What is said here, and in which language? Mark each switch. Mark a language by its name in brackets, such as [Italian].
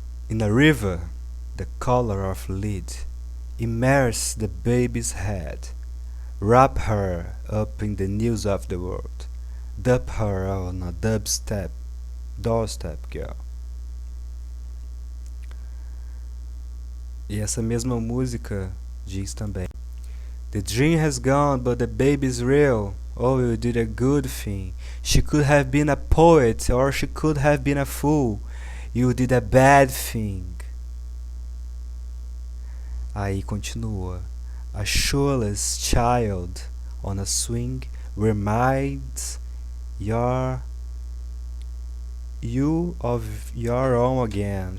[English] In a river, the color of lead, immerse the baby's head, wrap her up in the news of the world, dump her on a doorstep, girl. [Portuguese] E essa mesma música diz também: [English] The dream has gone, but the baby's real. Oh, you did a good thing. She could have been a poet, or she could have been a fool. You did a bad thing. [Portuguese] Aí continua: [English] A shoeless child on a swing reminds you of your own again.